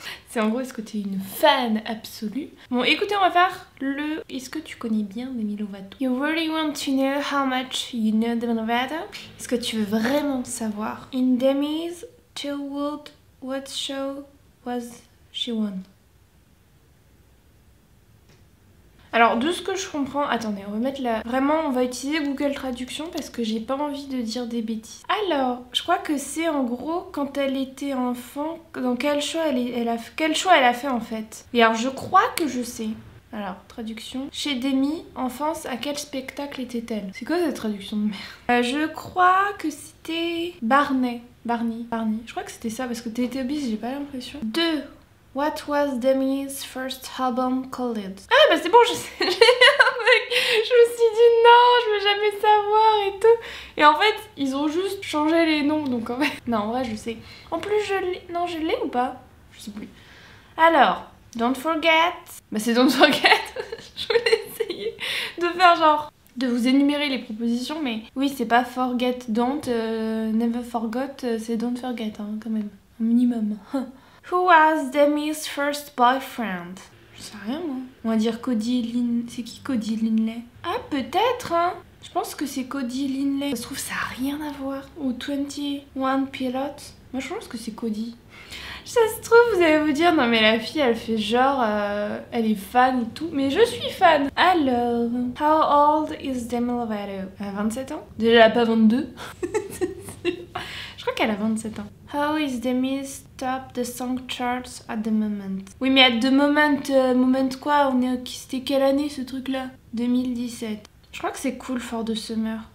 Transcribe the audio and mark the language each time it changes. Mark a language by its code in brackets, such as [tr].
[fr] C'est en gros, est-ce que tu es une fan absolue? Bon écoutez, on va faire le est-ce que tu connais bien Demi Lovato? [en] You really want to know how much you know Demi Lovato? [fr] Est-ce que tu veux vraiment savoir? [en] In Demi's childhood, what show was she on? [fr] Alors de ce que je comprends, attendez, on va mettre la... Vraiment, on va utiliser Google Traduction parce que j'ai pas envie de dire des bêtises. Alors, je crois que c'est en gros quand elle était enfant, dans quel show quel choix elle a fait en fait. Et alors je crois que je sais. Alors, traduction. Chez Demi, enfance, à quel spectacle était-elle? C'est quoi cette traduction de merde? Je crois que c'était Barney. Barney. Je crois que c'était ça parce que Teletubbies, j'ai pas l'impression. 2. [en] What was Demi's first album called? [fr] Ah bah c'est bon, je sais. Je me suis dit non, je veux jamais savoir et tout. Et en fait, ils ont juste changé les noms, donc en fait... Non, en vrai, je sais. En plus, je l'ai... Non, je l'ai ou pas? Je sais plus. Alors, Don't Forget. Bah c'est Don't Forget. Je voulais essayer de faire genre... de vous énumérer les propositions, mais... Oui, c'est pas Forget Don't, Never Forgot, c'est Don't Forget, hein, quand même. Un minimum. [en] Who was Demi's first boyfriend? [fr] Je sais rien moi. On va dire Cody Lin... C'est qui Cody Linley? Ah peut-être hein. Je pense que c'est Cody Linley. Ça se trouve ça a rien à voir. Ou 21 Pilot. Moi je pense que c'est Cody. Ça se trouve vous allez vous dire non mais la fille elle fait genre elle est fan et tout. Mais je suis fan. Alors, [en] how old is Demi Lovato? [fr] Elle a 27 ans? Déjà elle a pas 22. Je crois qu'elle a 27 ans. [en] How is Demi's top the song charts at the moment? [fr] Oui mais [en] at the moment, [fr] moment quoi? C'était quelle année ce truc là? 2017. Je crois que c'est Cool for the Summer.